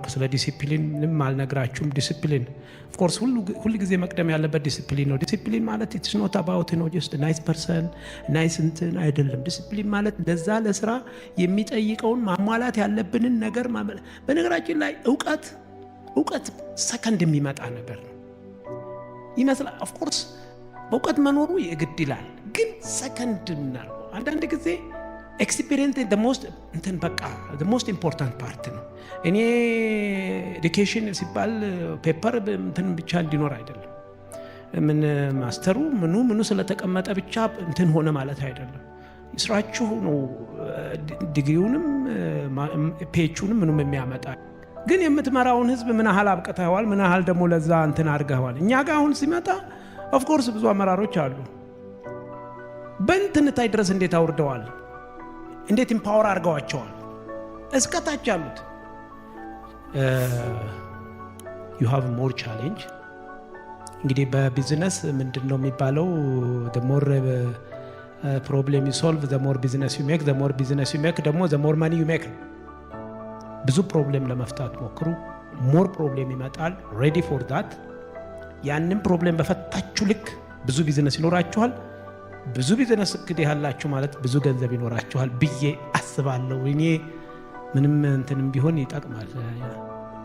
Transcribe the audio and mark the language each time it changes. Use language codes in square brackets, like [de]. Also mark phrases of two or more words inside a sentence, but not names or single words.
[am] ስለ ዲሲፕሊን ምንም አልነግራችሁም። [en] discipline of course [am] ሁሉ ጊዜ መቅደም ያለበት ዲሲፕሊን ነው። ዲሲፕሊን ማለት [en] it's not about no just nice person nice [am] እንትን አይደለም። ዲሲፕሊን ማለት ለዛ ለስራ የሚጠይቀውን ማሟላት ያለብንን ነገር በነገራችን ላይ እውቀት ሰከንድ የሚመጣ ነገር ነው ይመስላል። [en] of course [am] በእውቀት መኖሩ የግድ ይላል፣ ግን ሰከንድ ነው። አንዳንድ ጊዜ ኤክስፒሪየንስ [en] the most important part [am] ነው። እኔ ኤዱኬሽን ሲባል ፔፐር እንትን ብቻ እንዲኖር አይደለም። ምን ማስተሩ ምኑ ስለተቀመጠ ብቻ እንትን ሆነ ማለት አይደለም። ስራችሁ ነው ዲግሪውንም ፒኤችዲውንም ምንም የሚያመጣ። ግን የምትመራውን ህዝብ ምን ያህል አብቅተዋል፣ ምን ያህል ደግሞ ለዛ እንትን አድርገዋል። እኛ ጋር አሁን ሲመጣ [en] of course [am] ብዙ አመራሮች አሉ። በእንትንታይ ድረስ እንዴት አውርደዋል፣ እንዴት ኢምፓወር አድርገዋቸዋል እስከታች ያሉት። [en] you have more challenge። [am] እንግዲህ በቢዝነስ ምንድነው የሚባለው? [en] the more problem you solve the more business you make, [am] the more business you make ደግሞ [en] the more money you make። [am] ብዙ ፕሮብሌም ለመፍታት ሞክሩ። [en] more problem [am] ይመጣል። [en] ready for that። [am] ያንን ፕሮብሌም በፈታችሁ ልክ ብዙ ቢዝነስ ይኖራችኋል። ብዙ ቢዝነስ እንግዲህ ያላችሁ ማለት ብዙ ገንዘብ ይኖራችኋል ብዬ አስባለሁ። እኔ ምንም እንትንም ቢሆን ይጠቅማል።